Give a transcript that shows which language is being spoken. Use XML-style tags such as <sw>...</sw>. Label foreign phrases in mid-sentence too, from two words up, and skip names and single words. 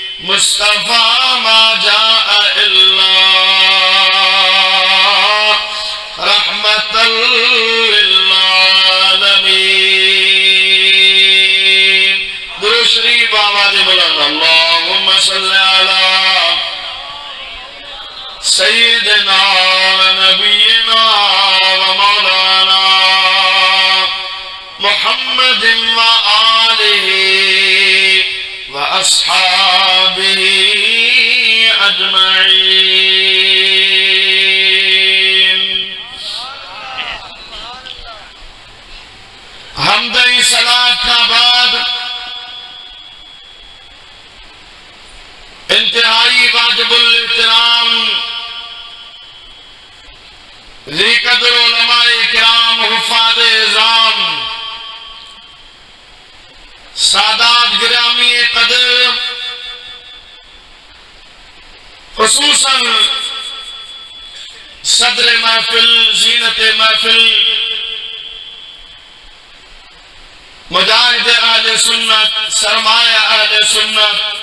<ar>مصطفى ما جاء إلا رحمة للعالمين.</ar> <ur>درود شریف آواز بلند</ur> <ar>اللهم صل على سيدنا نبينا ومولانا محمد وآله وأصحابه أجمعين.</ar> <ur>حمدئی صلات کا بعد انتہائی واجب الاحترام ذکر علمائے کرام حفاظ عظام سادات گرامی قدر خصوصاً صدر محفل زینت محفل مجاہد اہل سنت سرمایہ اہل سنت</ur>